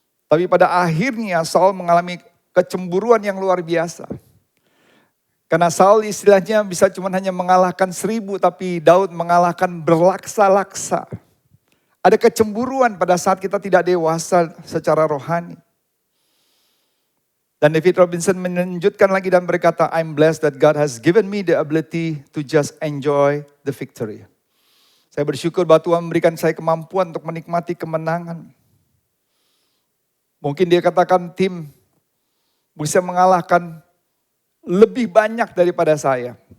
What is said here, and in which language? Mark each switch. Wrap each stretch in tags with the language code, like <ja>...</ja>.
<id>Tapi pada akhirnya Saul mengalami kecemburuan yang luar biasa. Karena Saul istilahnya bisa cuma hanya mengalahkan 1000, tapi Daud mengalahkan berlaksa-laksa. Ada kecemburuan pada saat kita tidak dewasa secara rohani. Dan David Robinson melanjutkan lagi dan berkata,</id> <en>I'm blessed that God has given me the ability to just enjoy the victory.</en> <id>Saya bersyukur bahwa Tuhan memberikan saya kemampuan untuk menikmati kemenangan. Mungkin dia katakan tim bisa mengalahkan lebih banyak daripada saya.</id>